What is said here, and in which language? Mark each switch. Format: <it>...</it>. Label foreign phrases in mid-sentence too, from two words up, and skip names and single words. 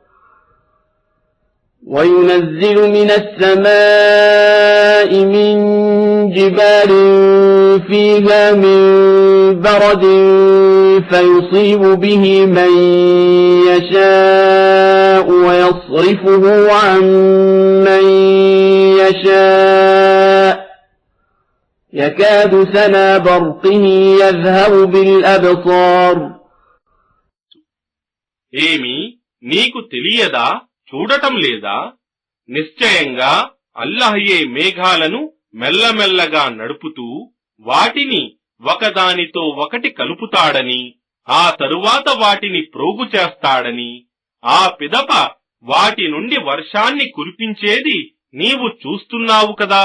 <ar>فيصيب به من يشاء ويصرفه عن من يشاء يكاد سنا برقه يذهب بالأبصار.</ar> <te>ఏమి నీకు తెలియదా, చూడటం లేదా? నిశ్చయంగా అల్లహయే మేఘాలను మెల్లమెల్లగా నడుపుతూ వాటిని ఒకదానితో ఒకటి కలుపుతాడని, ఆ తరువాత వాటిని ప్రోగు చేస్తాడని, ఆ పిదప వాటి నుండి వర్షాన్ని కురిపించేది నీవు చూస్తున్నావు కదా.</te>